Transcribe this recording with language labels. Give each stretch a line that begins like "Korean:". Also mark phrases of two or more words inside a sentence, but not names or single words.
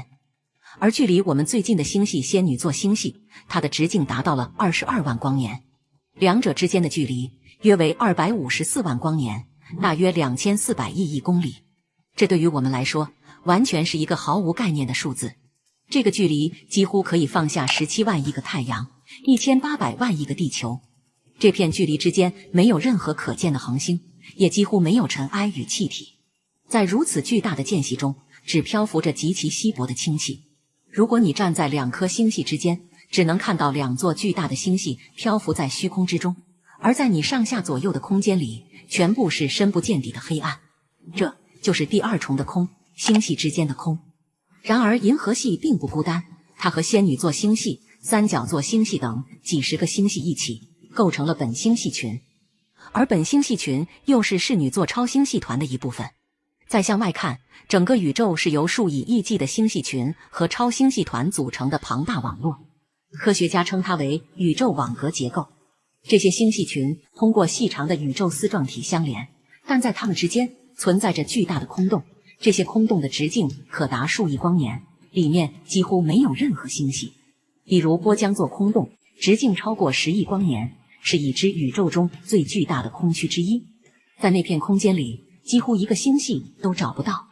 Chinese: 而距離我們最近的星系仙女座星系，它的直徑達到了22萬光年，兩者之間的距離約為254萬光年，大約2400億公里。這對於我們來說，完全是一個毫無概念的數字。這個距離幾乎可以放下17萬億個太陽，1800萬億個地球。這片距離之間沒有任何可見的恆星，也幾乎沒有塵埃與氣體。在如此巨大的間隙中，只漂浮着極其稀薄的氢氣。如果你站在2顆星系之間，只能看到2座巨大的星系漂浮在虛空之中，而在你上下左右的空間裡，全部是深不見底的黑暗。這就是第二重的空，星系之间的空。然而银河系並不孤單，它和仙女座星系、三角座星系等幾十個星系一起構成了本星系群，而本星系群又是室女座超星系團的一部分。再向外看，整個宇宙是由數以億計的星系群和超星系团組成的龐大網絡，科學家稱它為宇宙網格結構。這些星系群通過細長的宇宙絲狀體相連，但在它們之間存在着巨大的空洞，這些空洞的直徑可達數億光年，裡面幾乎沒有任何星系。比如波江座空洞，直徑超過10億光年，是已知宇宙中最巨大的空區之一。在那片空間裡，幾乎一個星系都找不到。